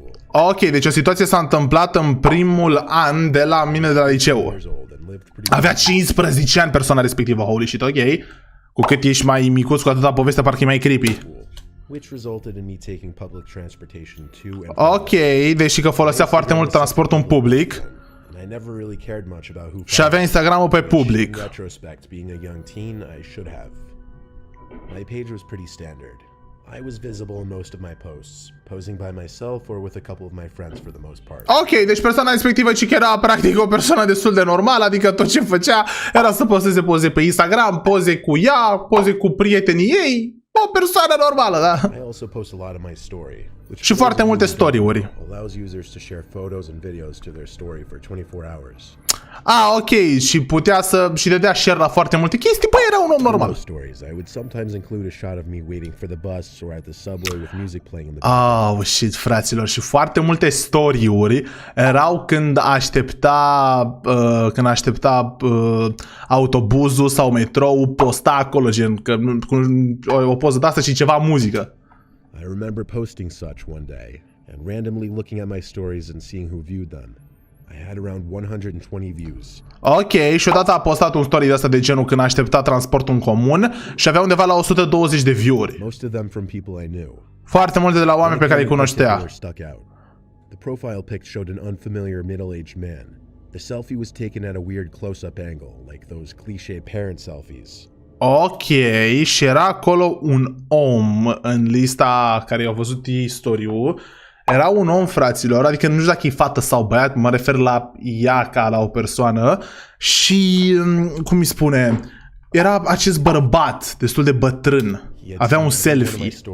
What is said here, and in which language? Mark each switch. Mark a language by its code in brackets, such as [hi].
[ro] Ok, deci o situație s-a întâmplat în primul an de la mine de la liceu. Avea 15 ani persoana respectivă, [en] holy shit, [ro] ok. Cu cât ești mai micuț, cu atâta povestea parcă e mai creepy. [en] which resulted in me taking public transportation to and [ro] Ok, deși că folosea foarte mult transportul în public. [en] I never really cared much about who [ro] Și avea Instagramul pe public. [en] In retrospect, being a young teen, I should have. My page was pretty standard. I was visible in most of my posts, posing by myself or with a couple of my friends for the most part. [ro] Ok, deci persoana respectivă ci că era practic o persoană destul de normală, adică tot ce făcea era să posteze poze pe Instagram, poze cu ea, poze cu prietenii ei, o persoană normală, da? [en] I also post a lot of my story. [ro] Și foarte multe story-uri. [en] Allows users to share photos and videos to their story for 24 hours. [ro] Ok, și putea să și dădea share la foarte multe chestii, păi era un om normal. [en] Stories. I would sometimes include a shot of me waiting for the bus or at the subway with music playing in the Oh, shit, [ro] fraților, și foarte multe story-uri erau când aștepta autobuzul sau metrou, posta acolo, gen, că, cu o poză de asta și ceva muzică. [en] I remember posting such one day and randomly looking at my stories and seeing who viewed them. I had around 120 views. [ro] Ok, și odată a postat un story de asta de genul când aștepta transportul în comun și avea undeva la 120 de view-uri. [en] Most of them from people I knew. [ro] Foarte multe de la oameni pe care îi cunoștea. [en] The profile pic showed an unfamiliar middle-aged man. The selfie was taken at a weird close-up angle, like those cliché parent selfies. [ro] Ok, și era acolo un om în lista care i-au văzut istoriul. Era un om, fraților, adică nu știu dacă e fată sau băiat, mă refer la ea ca la o persoană. Și, cum îi spune, era acest bărbat destul de bătrân. Avea un selfie.